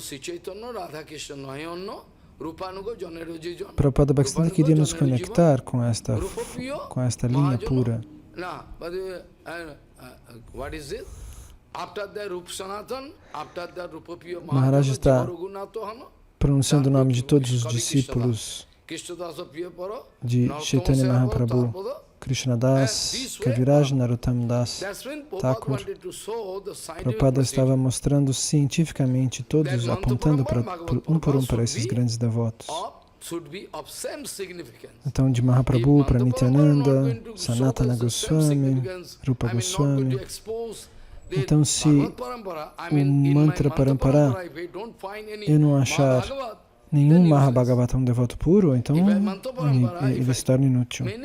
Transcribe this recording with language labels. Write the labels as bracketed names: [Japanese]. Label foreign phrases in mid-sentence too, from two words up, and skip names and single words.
[Portuguese] Prabhupada Bhaktisiddhanta queria nos conectar com esta linha pura. Maharaj está pronunciando o nome de todos os discípulos de Chaitanya Mahaprabhu, Krishna Das, Kaviraj, Narottam Das, Thakur. Prabhupada estava mostrando cientificamente todos, apontando um por um para esses grandes devotos. Então, de Mahaprabhu para Nityananda, Sanatana Goswami, Rupa Goswami. Então, se o [Sanskrit] mantra parampara [Portuguese] eu não achar nenhum Mahabhagavatam devoto puro, então ele se torna inútil.